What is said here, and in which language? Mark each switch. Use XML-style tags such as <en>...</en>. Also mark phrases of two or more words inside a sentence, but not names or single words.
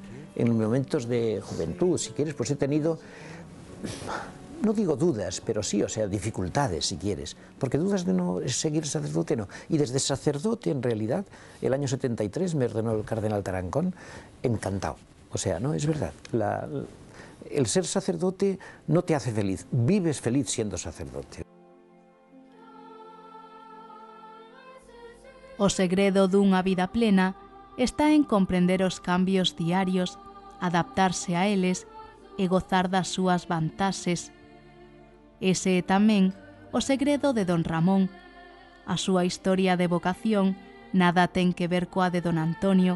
<es>En momentos de juventud, si quieres, pues he tenido, no digo dudas, pero sí, o sea, dificultades, si quieres, porque dudas de no seguir sacerdote, no. Y desde sacerdote, en realidad, el año 73 me ordenó el cardenal Tarancón, encantado. O sea, no, es verdad, el ser sacerdote no te hace feliz, vives feliz siendo sacerdote.</es> <gl>O segredo dunha vida plena está en comprender os cambios diarios, adaptarse a eles e gozar das súas vantaxes. Ese é tamén o segredo de don Ramón. A súa historia de vocación nada ten que ver coa de don Antonio.</gl>